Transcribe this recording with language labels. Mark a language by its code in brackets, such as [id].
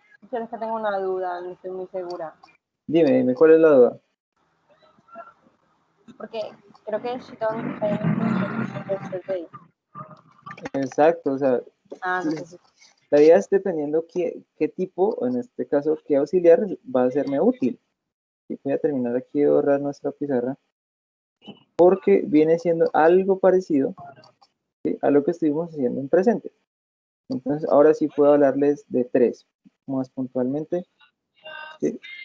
[es] Pero es que tengo una duda, no estoy muy segura. Dime, ¿cuál es la duda? Porque creo que [en] she don't say anything yesterday. [es] Exacto, o sea, Ah, entonces la idea es dependiendo qué tipo, o en este caso, qué auxiliar va a serme útil. Y voy a terminar aquí de borrar nuestra pizarra, porque viene siendo algo parecido, ¿sí? A lo que estuvimos haciendo en presente. Entonces, ahora sí puedo hablarles de tres, más puntualmente, ¿sí?